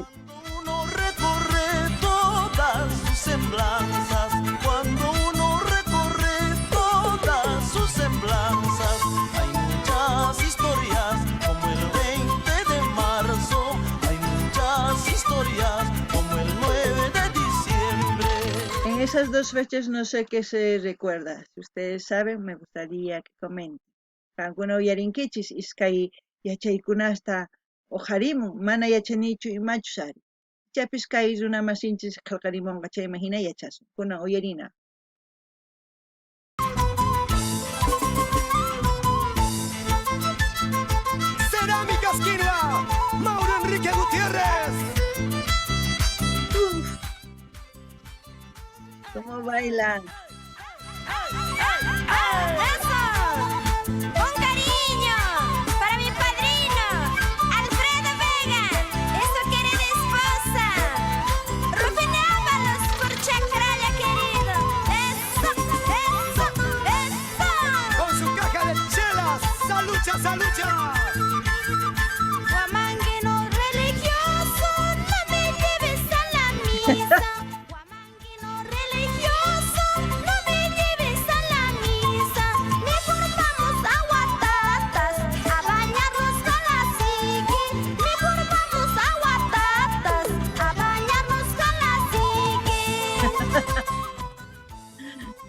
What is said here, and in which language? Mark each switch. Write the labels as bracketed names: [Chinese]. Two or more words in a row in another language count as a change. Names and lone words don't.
[Spanish] Uno recorre todas sus semblanzas, cuando uno recorre todas sus semblanzas, hay muchas historias como el 20 de marzo, hay muchas historias como el 9 de diciembre. En esas dos fechas no sé qué se recuerda. Si ustedes saben, me gustaría que comenten. [Quechua] Kankuna uyarinkichis iskay yachaykunasta ojarimun, mana yachanichu imachusari. Chapis kay runamasinchis qillqarimunqa chayman hina yachasun. Kuna uyarina. [Spanish] Cerámicas Quinoa, Mauro Enrique Gutiérrez. Uf, ¿cómo bailan? ¡Eso! ¡Un cariño! Para mi padrino, Alfredo Vega, y su querida esposa, Rufén Ábalos, por Chacralla, querido. ¡Eso! ¡Eso! ¡Eso! Con su caja de chelas, salucha, salucha. Huamanguino religioso, no me lleves a la misa. Huamanguino religioso, no me lleves a la misa. Mejor vamos a Guatatas a bañarnos con la Siqui. Mejor vamos a Guatatas a bañarnos con la Siqui.